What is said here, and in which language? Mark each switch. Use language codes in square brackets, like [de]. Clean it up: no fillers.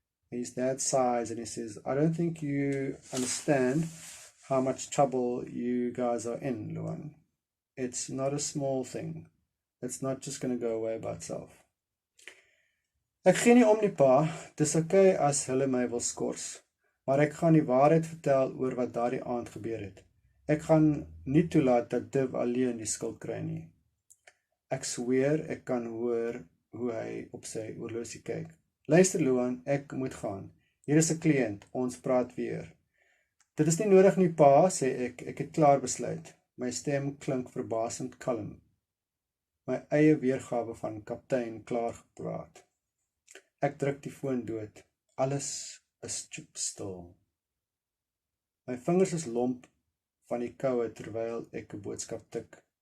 [en] His dad sighs and he says, "I don't think you understand how much trouble you guys are in, Luan. It's not a small thing. It's not just going to go away by itself." [af] "Ek gee nie om nie, pa. Dis okay as hulle my wil skors. Maar ek gaan die waarheid vertel oor wat daardie aand gebeur het. Ek gaan nie toelaat dat Div alleen die skuld kry nie." Ek sweer ek kan hoor hoe hy op sy horlosie kyk. "Luister, Luan, ek moet gaan. Hier is 'n kliënt, ons praat weer." "Dit is nie nodig nie, pa," sê ek. "Ek het klaar besluit." My stem klink verbasend kalm. My eie weergawe van kaptein klaar gepraat. Ek druk die foon dood. Alles is stil. My vingers is lomp van die koue terwyl ek 'n boodskap tik.